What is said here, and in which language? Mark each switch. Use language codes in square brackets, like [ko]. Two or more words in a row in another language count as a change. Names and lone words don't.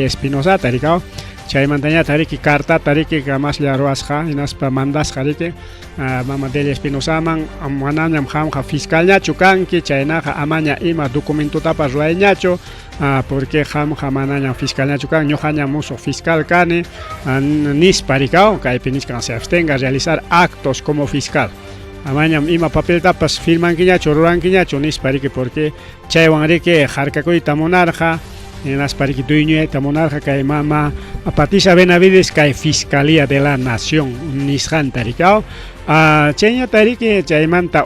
[qu] Espinosa tarikao chaymantañata riki cartata riki kamaslla ruasqa hinaspa mandasqa riki mama Delia Espinosa man manañam hamqa fiscalñachu kanki chaynaqa amaña ima documentutapas ruayñachu porque hamqa manañam fiscalñachu kan ñuqañam musuq fiscal kani nispa rikao kaypi nisqan [es] se abstenga a realizar actos como fiscal [qu] amañam ima papeltapas firmankiñachu rurankiñachu nispa riki porque chaywan riki harkakuyta munarqa naspa riki dueñuyta munarqa kay mama Patricia Benavides kay Fiscalía de la Nación nisqanta rikao chayñata riki chaymanta